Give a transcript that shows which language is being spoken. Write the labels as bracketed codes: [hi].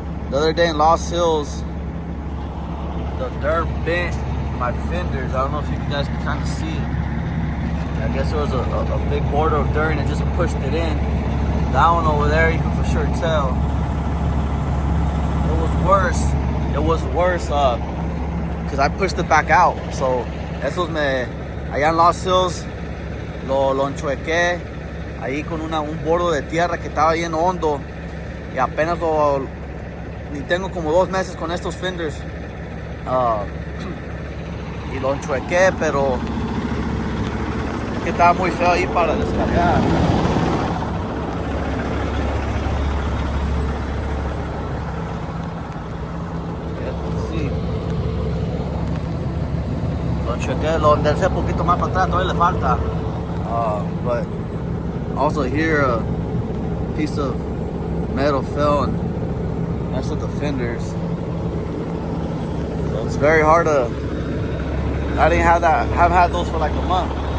[en] The other day in Lost Hills, the dirt bent my fenders. I don't know if you guys can kind of see it. I guess there was a big border of dirt and it just pushed it in. That one over there, you can for sure tell. It was worse the it was worse because I pushed it back out. [es] So esos allá en Los Hills lo enchuequé ahí con un bordo de tierra que estaba bien hondo, y apenas ni tengo como 2 meses con estos fenders, y lo enchuequé, pero es que estaba muy feo ahí para descargar. Sí, lo enchuequé, lo enderecé un poquito más para atrás, todavía le falta. [en] But also here a piece of metal fell and messed with the fenders. So it's very hard to. I didn't have that. Haven't had those for like a month.